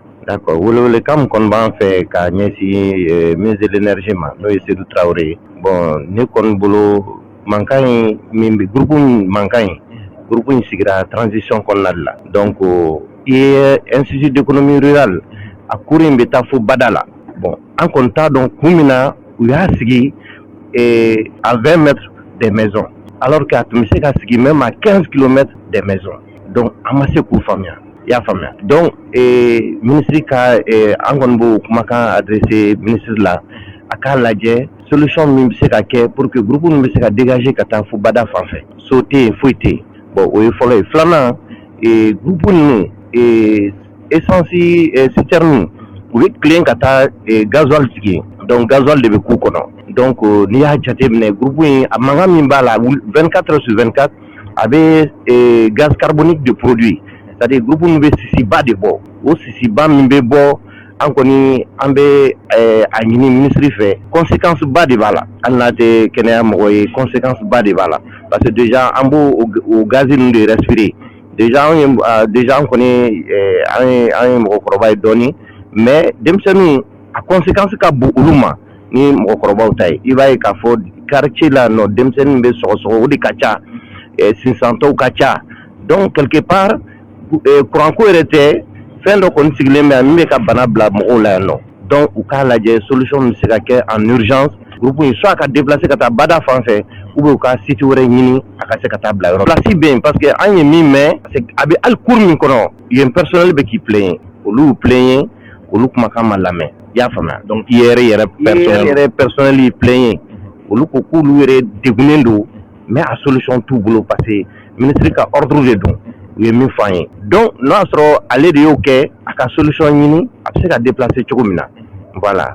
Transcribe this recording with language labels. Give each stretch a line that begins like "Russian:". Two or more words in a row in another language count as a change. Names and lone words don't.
Bambara: D'accord welewelekan min kɔni b'an fɛ ka ɲɛsin
French: ministre de l'énergie
Bambara: ma n'o ye Seydou Traoré ye bon ne kɔni bolo mankan in min bɛ groupe mankan in groupe in sigira transition kɔnɔna de la donc IER Institut d'économie rurale a cours in bɛ taa fo bada la bon an kɔni t'a dɔn kun min na u y'a sigi
French: à 20 mètres des maisons alors que
Bambara: a tun bɛ se ka sigi
French: même à 15 kilomètres des maisons donc
Bambara: an ma se k'u faamuya. I y'a faamuya donc ministre ka an kɔni b'o kumakan
French: adressé ministre
Bambara: la a k'a lajɛ solution min bɛ se ka kɛ
French: pour que groupe
Bambara: min bɛ se ka dégager ka taa fo bada fan fɛ so tɛ yen foyi tɛ yen bon o ye fɔlɔ ye filanan groupe ninnu
French: essence citerne
Bambara: u bɛ tilen ka taa gasoil sigi donc gasoil de bɛ k'u kɔnɔ donc n'i y'a jateminɛ groupe in a mankan min b'a la
French: 24 heures sur 24
Bambara: a bɛ
French: gaz carbonique
Bambara: de produit
French: c'est-à-dire groupe
Bambara: nu bɛ sisiba de bɔ o sisiba min bɛ bɔ an kɔni an bɛ a ɲini ministre fɛ conséquence ba de b'a la hali n'a tɛ kɛnɛya mɔgɔ ye conséquence ba de b'a la
French: parce que déjà
Bambara: an b'o o gaz ninnu de
French: respirer déjà déjà
Bambara: an kɔni an ye mɔgɔkɔrɔba ye dɔɔni mais denmisɛnninw a conséquence ka bon olu ma ni mɔgɔkɔrɔbaw ta ye i b'a ye k'a fɔ quartier la nɔ denmisɛnnin bɛ sɔgɔsɔgɔ o de ka ca sinsantɔw ka ca
French: donc quelque part courant
Bambara: ko yɛrɛ tɛ fɛn dɔ kɔni sigilen bɛ min bɛ ka bana bila mɔgɔw la yan nɔ donc u k'a lajɛ solution min bɛ se ka kɛ
French: en urgence groupe
Bambara: in soit ka déplacer ka taa bada fan fɛ
French: ou bien
Bambara: u ka site wɛrɛ ɲini a ka se ka taa bila yɔrɔ place bɛ yen
French: parce que
Bambara: an ye min mɛn a bɛ hali cour min kɔnɔ yen personnel bɛ k'i plaigner olu plaigner olu kumakan ma lamɛn i y'a faamuya donc yɛrɛ personnel y'i plaigner olu ko k'olu yɛrɛ degunnen don mais a solution t'u bolo parce que ministre ka ordre de don u ye min fɔ an ye donc n'a sɔrɔ ale de y'o kɛ a ka solution ɲini a bɛ se ka déplacer cogo min na voilà.